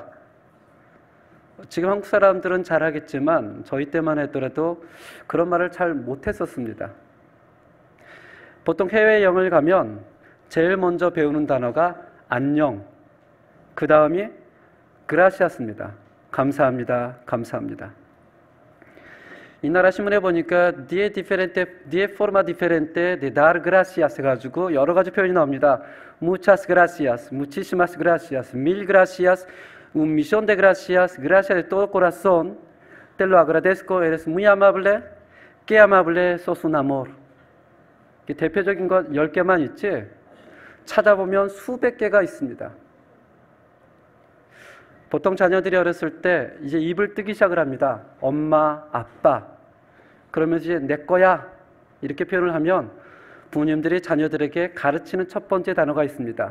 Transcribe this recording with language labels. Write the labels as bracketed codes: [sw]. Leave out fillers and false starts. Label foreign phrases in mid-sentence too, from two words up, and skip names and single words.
[ko] 지금 한국 사람들은 잘하겠지만 저희 때만 하더라도 그런 말을 잘 못했었습니다. 보통 해외 여행을 가면 제일 먼저 배우는 단어가 안녕, 그 다음이 그라시아스입니다. 감사합니다, 감사합니다. 이 나라 신문에 보니까 [es] die forma diferente de dar gracias [ko] 해가지고 여러 가지 표현이 나옵니다. [es] muchas gracias, muchísimas gracias, mil gracias, un millón de gracias, gracias de todo corazón, te lo agradezco, eres muy amable, qué amable, sos un amor. [ko] 대표적인 것 10개만 있지 찾아보면 수백 개가 있습니다. 보통 자녀들이 어렸을 때 이제 입을 뜨기 시작을 합니다. 엄마, 아빠. 그러면 이제 내 거야 이렇게 표현을 하면 부모님들이 자녀들에게 가르치는 첫 번째 단어가 있습니다.